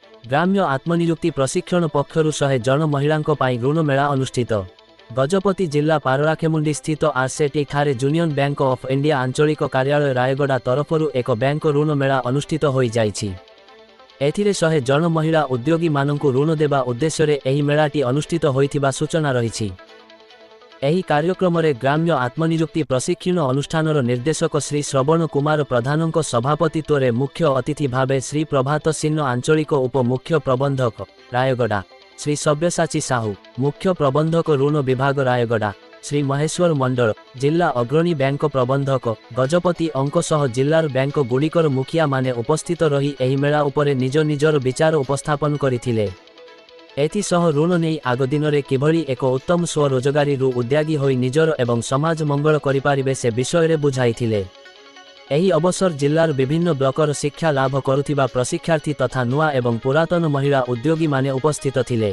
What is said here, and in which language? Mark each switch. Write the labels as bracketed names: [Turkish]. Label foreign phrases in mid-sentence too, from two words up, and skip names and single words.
[Odia] ଗ୍ରାମ୍ୟ ଆତ୍ମନିଯୁକ୍ତି ପ୍ରଶିକ୍ଷଣ ପକ୍ଷରୁ 100 ଜଣ ମହିଳାଙ୍କ ପାଇଁ ଋଣ ମେଳା ଅନୁଷ୍ଠିତ। ଗଜପତି ଜିଲ୍ଲା ପାରଳାଖେମୁଣ୍ଡି ସ୍ଥିତ ଆରସେଟି ଠାରେ ୟୁନିଅନ ବ୍ୟାଙ୍କ ଅଫ ଇଣ୍ଡିଆ ଆଞ୍ଚଳିକ କାର୍ଯ୍ୟାଳୟ ରାୟଗଡ଼ା ତରଫରୁ ଏକ ବ୍ୟାଙ୍କ ଋଣ ମେଳା ଅନୁଷ୍ଠିତ ହୋଇ ଯାଇଛି। ଏଥିରେ 100 ଜଣ ମହିଳା ଉଦ୍ୟୋଗୀ ମାନଙ୍କୁ ଋଣ ଦେବା ଉଦ୍ଦେଶ୍ୟ ଏହି ମେଳାଟି ଅନୁଷ୍ଠିତ ହୋଇଥିବା ସୂଚନା ରହିଛି। ଏହି କାର୍ଯ୍ୟକ୍ରମ ରେ ଗ୍ରାମ୍ୟ ଆତ୍ମନିଯୁକ୍ତି ପ୍ରଶିକ୍ଷଣ ଅନୁଷ୍ଠାନର ନିର୍ଦ୍ଦେଶକ ଶ୍ରୀ ଶ୍ରବଣ କୁମାର ପ୍ରଧାନଙ୍କ ସଭାପତିତ୍ୱ ରେ ମୁଖ୍ୟ ଅତିଥି ଭାବେ ଶ୍ରୀ ପ୍ରଭାତ ସିଂହ ଆଞ୍ଚଳିକ ଉପ ମୁଖ୍ୟ ପ୍ରବନ୍ଧକ ରାୟଗଡ଼ା, ଶ୍ରୀ ସବ୍ୟସାଚୀ ସାହୁ ମୁଖ୍ୟ ପ୍ରବନ୍ଧକ ଋଣ ବିଭାଗ ରାୟଗଡ଼ା, ଶ୍ରୀ ମହେଶ୍ୱର ମଣ୍ଡଳ ଜିଲ୍ଲା ଅଗ୍ରଣୀ ବ୍ୟାଙ୍କ ପ୍ରବନ୍ଧକ ଗଜପତି ଅଙ୍କ ସହ ଜିଲ୍ଲାର ବ୍ୟାଙ୍କ ଗୁଡ଼ିକର ମୁଖିଆ ମାନେ ଉପସ୍ଥିତ ରହି ଏହି ମେଳା ଉପରେ ନିଜ ନିଜର ବିଚାର ଉପସ୍ଥାପନ କରିଥିଲେ। ଏଥିସହ ଋଣ ନହିଁ ଆଗ ଦିନ ମେଁ କିଭଳି ଏକ ଉତ୍ତମ ସ୍ୱରୋଜଗାରୀ ଉଦ୍ୟୋଗୀ ହୋଇ ନିଜର ଏବଂ ସମାଜ ମଙ୍ଗଳ କରିପାରିବେ ସେ ବିଷୟ ବୁଝାଇଥିଲେ। ଏହି ଅବସର ଜିଲ୍ଲାର ବିଭିନ୍ନ ବ୍ଲକର ଶିକ୍ଷା ଲାଭ କରୁଥିବା ପ୍ରଶିକ୍ଷାର୍ଥୀ ତଥା ନୂଆ ଏବଂ ପୁରାତନ ମହିଳା ଉଦ୍ୟୋଗୀ ମାନେ ଉପସ୍ଥିତ ଥିଲେ।